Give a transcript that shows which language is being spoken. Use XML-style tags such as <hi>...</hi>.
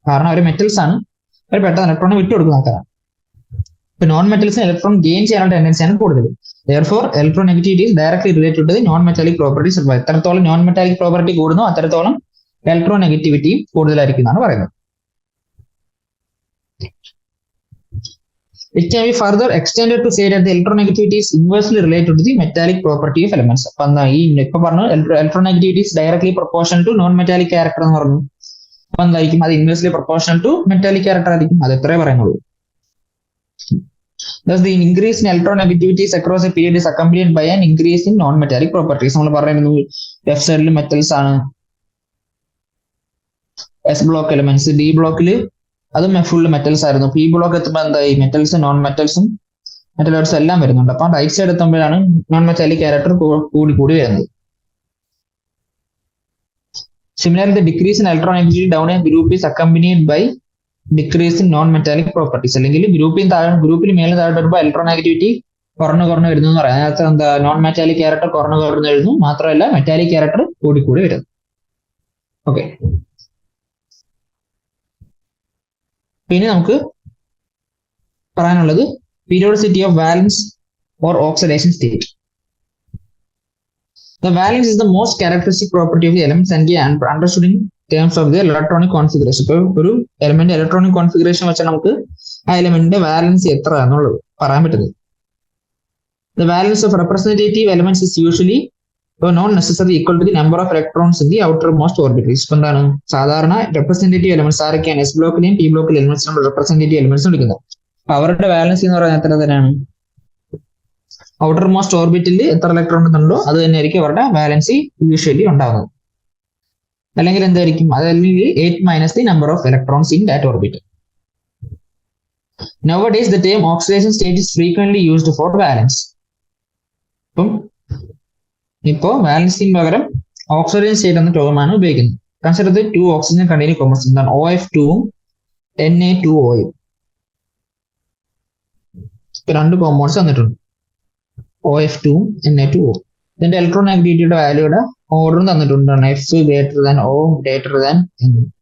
<ml>കാരണം അവർ മെറ്റൽസ് ആണ്, അവർ പെട്ടെന്ന് ഇലക്ട്രോൺ വിട്ടുകൊടുക്കുന്ന ആൾക്കാരാണ്. ഇപ്പൊ നോൺ മെറ്റൽസിന് ഇലക്ട്രോൺ ഗെയിൻ ചെയ്യാനുള്ള ടെൻഡൻസിയാണ് കൂടുതൽ.</ml> <en>Therefore, electronegativity is directly related to the non-metallic properties.</en> <ml>എത്രത്തോളം നോൺ മെറ്റാലിക് പ്രോപ്പർട്ടി കൂടുന്നു അത്രത്തോളം ഇലക്ട്രോനെഗറ്റിവിറ്റി കൂടുതലായിരിക്കും എന്നാണ് പറയുന്നത്.</ml> <en>It can be further extended to say that the electronegativity is inversely related to the metallic property of elements.</en> <ml>അപ്പൊ എന്താ ഈ ഇപ്പൊ പറഞ്ഞു</ml> <en>electronegativity is directly proportional to non-metallic character</en> <ml>എന്ന് പറഞ്ഞു. അപ്പൊ എന്തായിരിക്കും അത്</ml> <en>inversely proportional to metallic character</en> <ml>ആയിരിക്കും. അത് എത്രയേ പറയുന്നുള്ളൂ.</ml> <en>Thus, the increase in electronegativity across a period is accompanied by an increase in non-metallic properties.</en> <ml>നമ്മൾ പറയുന്നത് ലെഫ്റ്റ് സൈഡിൽ മെറ്റൽസ് ആണ്, എസ് ബ്ലോക്ക് എലിമെന്റ്സ്. ഡി ബ്ലോക്കിൽ അതും ഫുൾ മെറ്റൽസ് ആയിരുന്നു. പി ബ്ലോക്ക് എത്തുമ്പോൾ എന്തായി മെറ്റൽസും നോൺ മെറ്റൽസും മെറ്റലോയിഡ്സും എല്ലാം വരുന്നുണ്ട്. അപ്പൊ right side എത്തുമ്പോഴാണ് non metallic character കൂടി വരുന്നത്.</ml> <en>Similarly, the decrease in electronegativity down a group is accompanied by decrease in non-metallic properties.</en> <ml>അല്ലെങ്കിൽ ഗ്രൂപ്പിൽ മേലെ താഴെ വരുമ്പോൾ ഇലക്ട്രോനെഗറ്റിവിറ്റി കുറഞ്ഞു വരുന്നു എന്ന് പറയാം. അതിനകത്ത് എന്താ നോൺ മെറ്റാലിക് ക്യാരക്ടർ കുറഞ്ഞു വരുന്നു, മാത്രമല്ല മെറ്റാലിക് ക്യാരക്ടർ കൂടി വരുന്നു. ഓക്കെ, പിന്നെ നമുക്ക് പറയാനുള്ളത് periodicity of വാലൻസ് or oxidation state.</ml> <en>The valence is the most characteristic property of the elements and be understood in terms of the electronic configuration.</en> <ml>ഇപ്പോൾ ഒരു എലമെന്റ് ഇലക്ട്രോണിക് കോൺഫിഗറേഷൻ വെച്ചാൽ നമുക്ക് ആ എലമെന്റിന്റെ വാലൻസ് എത്ര എന്നുള്ളത് പറയാൻ പറ്റുന്നത്.</ml> <en>The valence of representative elements is usually not necessarily equal to the number of electrons in the outermost orbitals.</en> <ml>ഇപ്പൊ എന്താണ് സാധാരണ റെപ്രസെന്റേറ്റീവ് എലമെന്റ്സ് ആരൊക്കെയാണ്? എസ് ബ്ലോക്കിലെയും പി ബ്ലോക്കിലെ എലമെന്റ്സ് നമ്മൾ റെപ്രസെന്റേറ്റീവ് എലമെന്റ്സ് വിളിക്കുന്നത്. അപ്പൊ അവരുടെ വാലൻസ് എന്ന് പറയുന്നത് എത്ര തന്നെയാണ്? ഔട്ടർ മോസ്റ്റ് ഓർബിറ്റിൽ എത്ര ഇലക്ട്രോൺ ഉണ്ടോ അത് തന്നെയായിരിക്കും അവരുടെ വാലൻസി യൂഷ്വലി ഉണ്ടാകുന്നത്. അല്ലെങ്കിൽ എന്തായിരിക്കും?</ml> <en>അതല്ലെങ്കിൽ 8 minus the number of electrons in that orbit. Nowadays the term oxidation state is frequently used for valence.</en> <ml>ഇപ്പോ വാലൻസിന് പകരം ഓക്സിഡേഷൻ സ്റ്റേറ്റ് എന്ന ടേമാണ് ഉപയോഗിക്കുന്നത്.</ml> <en>Consider the 2 oxygen containing compounds.</en> <ml>എന്താണ്?</ml> <en>OF2 ഉം Na2O ഉം.</en> <ml>രണ്ട് കോമ്പൗണ്ട്സ് തന്നിട്ടുണ്ട്, OF2 ഉം Na2O. ഇതിന്റെ ഇലക്ട്രോനെഗറ്റിവിറ്റിയുടെ വാല്യൂയുടെ ഓർഡറും തന്നിട്ടുണ്ട്.</ml> <en>F greater than O greater than N.</en>